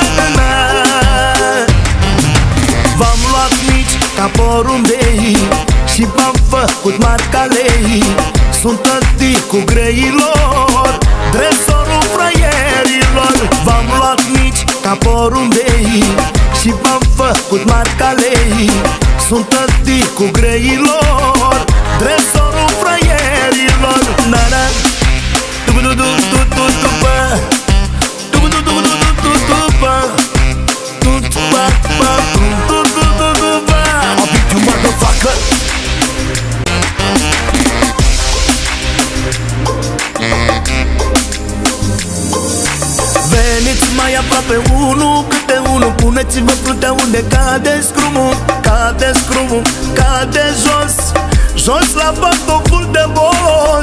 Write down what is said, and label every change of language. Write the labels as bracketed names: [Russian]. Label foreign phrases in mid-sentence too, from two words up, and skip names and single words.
[Romanian] v-am luat mici ca porumbei și și v-am făcut marca lei. Sunt tăticul greilor, tresorul fraierilor. V-am luat mici ca porumbei și v-am făcut marca lei. Sunt tăticul greilor, tresorul fraierilor. Na-na, du-du-du-du-du-du-bă, du-du-du-du-du-du-bă, du-du-bă, du-du-du-du-du-bă. [English] I'll beat you, motherfucker. [Romanian] Veniți mai aproape unul câte unul, puneți-vă fruntea unde cade scrumul. Cade scrumul, cade jos, jos la pantoful de boss.